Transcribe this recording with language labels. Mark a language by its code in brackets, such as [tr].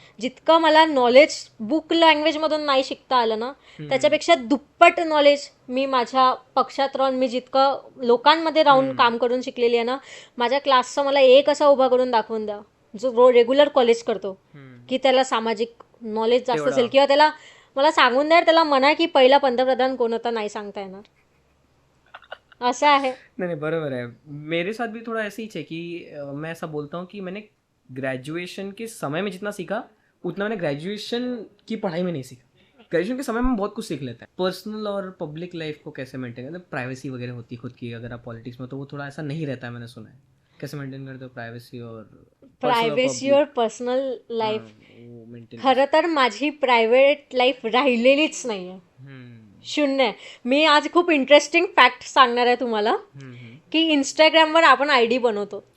[mr] जितकं मला knowledge book लँग्वेजमधून नाही शिकता आलं ना, त्याच्यापेक्षा दुप्पट नॉलेज मी माझ्या पक्षात राहून, मी जितकं लोकांमध्ये राहून काम करून शिकलेली आहे ना, माझ्या क्लासचा मला एक असा उभा करून दाखवून द्या जो रेग्युलर कॉलेज करतो, की त्याला सामाजिक नॉलेज जास्त तेवढं. असेल, किंवा त्याला मला सांगून द्या, त्याला म्हणा की पहिला पंतप्रधान कोण होता नाही सांगता येणार. असं आहे. [hi] नहीं नहीं बराबर है. मेरे साथ भी थोड़ा ऐसे ही है कि मैं ऐसा बोलता हूँ कि मैंने ग्रेजुएशन के समय में जितना सीखा उतना मैंने ग्रेजुएशन की पढ़ाई में नहीं सीखा. ग्रेजुएशन के समय में बहुत कुछ सीख लेते हैं. पर्सनल और पब्लिक लाइफ को कैसे मेंटेन करते हैं, प्राइवेसी वगैरह होती है खुद की. अगर आप पॉलिटिक्स में तो वो थोड़ा ऐसा नहीं रहता है, मैंने सुना है. कैसे मेंटेन करते हो प्राइवेसी और प्रायव्हेसी और पर्सनल लाईफ. [en] Maintain. [mr] खरं तर माझी प्रायव्हेट लाईफ राहिलेलीच नाही आहे, शून्य आहे. मी आज खूप इंटरेस्टिंग फॅक्ट सांगणार आहे तुम्हाला, की इंस्टाग्रामवर आपण ID बनवतो.